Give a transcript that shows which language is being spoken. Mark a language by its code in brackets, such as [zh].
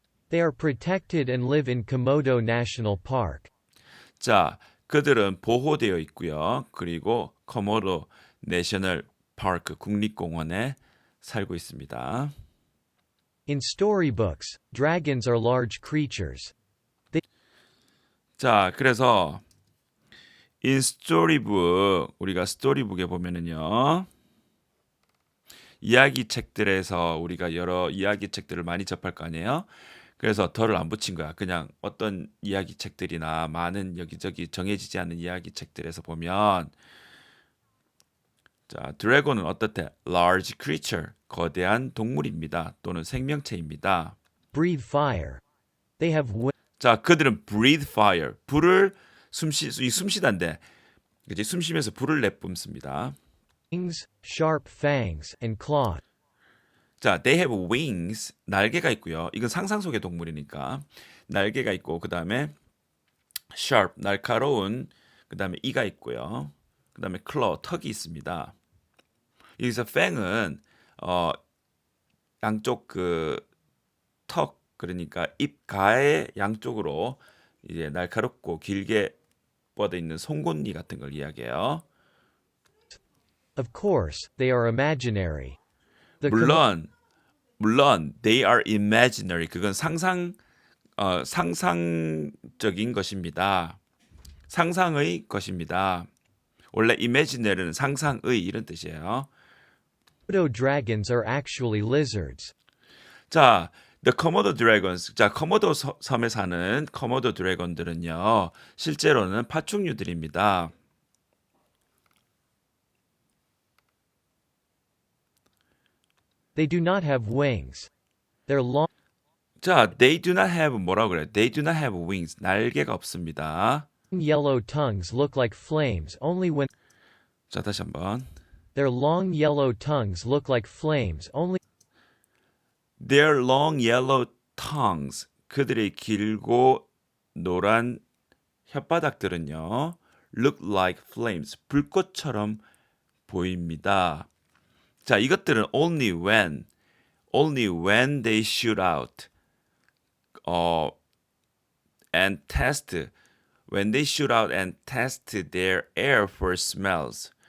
[en] They are protected and live in Komodo National Park. [ko] 자, 그들은 보호되어 있고요. 그리고 코모도 내셔널 파크 국립공원에 살고 있습니다. [en] In storybooks, dragons are large creatures. [ko] 자, 그래서 [en] in storybook, [ko] 우리가 스토리북에 보면은요. 이야기책들에서 우리가 여러 이야기책들을 많이 접할 거 아니에요? 그래서 덜을 안 붙인 거야. 그냥 어떤 이야기책들이나 많은 여기저기 정해지지 않은 이야기책들에서 보면 자, 드래곤은 어떻대? [en] large creature, [ko] 거대한 동물입니다. 또는 생명체입니다. [en] Breathe fire. They have [ko] 자, 그들은 [en] breathe fire. [ko] 불을 숨쉬다인데, 그치? 숨쉬면서 불을 내뿜습니다. [en] wings, sharp fangs, and claws. [ko] 자, [en] they have wings. [ko] 날개가 있고요. 이건 상상 속의 동물이니까. 날개가 있고, 그 다음에 sharp, 날카로운, 그 다음에 이가 있고요. 그 다음에 claw, 턱이 있습니다. 여기서 fang은, 양쪽 턱, 그러니까 입 가의 양쪽으로 이제 날카롭고 길게 뻗어 있는 송곳니 같은 걸 이야기해요. [en] Of course, they are imaginary. The [ko] 물론 [en] they are imaginary. [ko] 그건 상상적인 것입니다. 상상의 것입니다. 원래 imaginary는 상상의 이런 뜻이에요. [en] Komodo dragons are actually lizards. 자, the Komodo dragons. [ko] 자, 코모도 섬에 사는 코모도 드래곤들은요. 실제로는 파충류들입니다. [en] They do not have wings. Their long 자, they do not have [ko] 뭐라고 그래요? [en] They do not have wings. [ko] 날개가 없습니다. [en] yellow tongues look like flames only when [ko] 자, 다시 한번. [en] their long yellow tongues look like flames only Their long yellow tongues. [ko] 그들의 길고 노란 혓바닥들은요. [en] Look like flames. [ko] 불꽃처럼 보입니다. [en] 자, [ko] 이것들은 [en] only when they shoot out. And test. When they shoot out and test their air for smells.